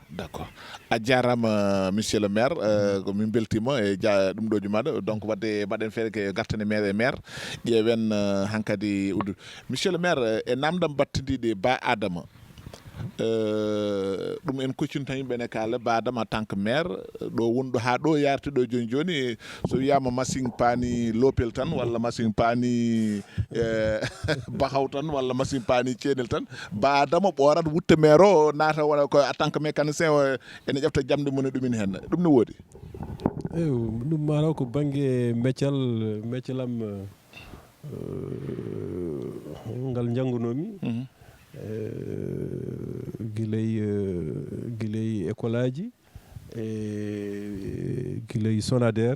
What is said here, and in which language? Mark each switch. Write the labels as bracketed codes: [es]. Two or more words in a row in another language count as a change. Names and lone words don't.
[fr] d' accord [ff] a jarama [fr] monsieur le maire [ff] ko min beltima e ɗum ɗoji maɗa donc wadde mbaɗen feere ke gartane maire e maire ƴeewen hankkadi uddu [fr] monsieur le maire [ff] e namdam battidiɗe Ba Adama ɗum en koccini tan yimɓe ne kaala Ba Adama [fr] en tant que maire [ff] ɗo wonɗo ha ɗo yarti ɗo joni joni so wiyama machine paani lopel tan walla machine paani bahaw tan walla machine paani ceeɗel tan Ba Adama ɓoorat wutte maire o naata wona ko [fr] en tant que mécanicien [ff] o ene ƴefta jamde mum e ɗumen hen ɗum ne woodi ɗum mataw ko banggue meccalam ngal janggunomi guiley école aji guiley Sonader